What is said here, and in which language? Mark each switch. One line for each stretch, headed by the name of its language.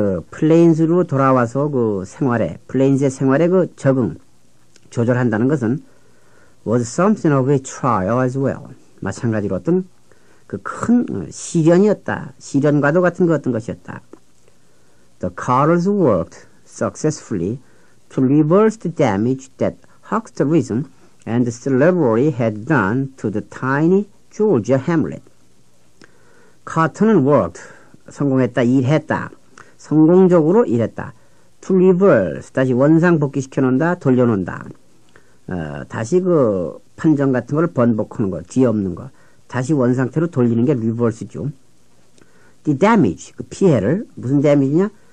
Korean: 플레인스로 돌아와서 플레인스의 생활에 적응, 조절한다는 것은
English: was something of a trial as well.
Korean: 마찬가지로 어떤 큰 시련이었다. 시련과도 같은 어떤 것이었다.
English: The Carters worked successfully to reverse the damage that hucksterism and slavery had done to the tiny Georgia hamlet.
Korean: 카터는 worked, 성공했다, 일했다. 성공적으로 일했다.
English: To reverse,
Korean: 다시 원상 복귀시켜 놓는다, 돌려놓는다. 다시 판정 같은 걸 번복하는 거, 뒤엎는 거. 다시 원상태로 돌리는 게 reverse죠.
English: The damage,
Korean: 피해를, 무슨 damage냐?